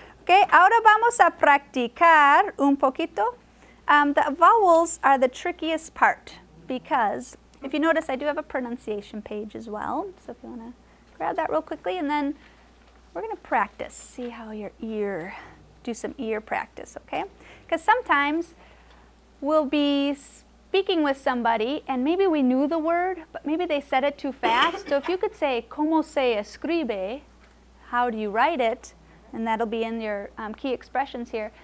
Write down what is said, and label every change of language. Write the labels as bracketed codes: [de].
[es] Okay, ahora vamos a practicar un poquito. [en] The vowels are the trickiest part because if you notice, I do have a pronunciation page as well. So if you want to grab that real quickly, and then we're going to practice, see how your ear, do some ear practice, okay? Because sometimes we'll be speaking with somebody and maybe we knew the word, but maybe they said it too fast. So if you could say, [es] ¿Cómo se escribe? [en] How do you write it? And that'll be in your key expressions here.